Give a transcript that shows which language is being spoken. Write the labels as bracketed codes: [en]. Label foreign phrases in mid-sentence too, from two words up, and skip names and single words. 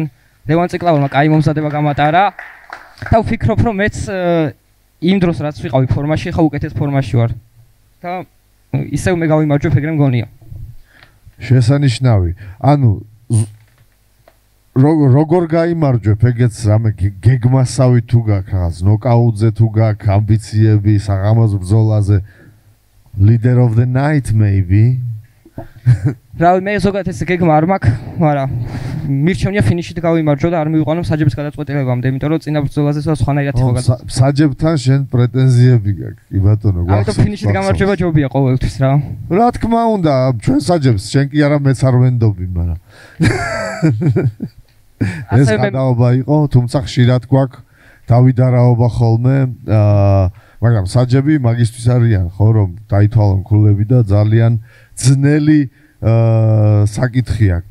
[ka] ლევან ციკლაურმა კაი მომზადება გამატარა და ვფიქრობ, რომ მეც იმ დროს რაც ვიყავი ფორმაში, ხა უკეთეს ფორმაში ვარ. და ისევ მე გავიმარჯვებ, ეგრე მგონია. შესანიშნავი. როგორ გაიმარჯვებ, ეგეც რამე გეგმასავი თუ გაქვს რაღაც, ნოკაუტზე თუ გაქვს ამბიციები, საღამოს ბრძოლაზე, [en] leader of the night maybe. [ka] რავი, მე ზოგადად ეს გეგმა არ მაქვს, მაგრამ მირჩევნია ფინიშით გავიმარჯვო და არ მივიყვანო საჯების გადაწყვეტილებამდე, იმიტომ რომ წინა ბრძოლაზე სხვანაირად იყო გადაწყვეტილი. საჯებთან შენ პრეტენზიები გაქვს, კი ბატონო, გვახსოვს. ამიტომ ფინიშით გამარჯვება ჯობია ყოველთვის რა. რა თქმა უნდა, ჩვენ საჯებს, შენ კი არა მეც არ ვენდობი, მაგრამ ეს გადაობა იყო, თუმცა ხშირად გვაქვს დავიდარაობა ხოლმე, მაგრამ საჯები მაგისტვის არიან, ხო, რომ დაითვალონ ქულები და ძალიან ძნელი საკითხი აქვს.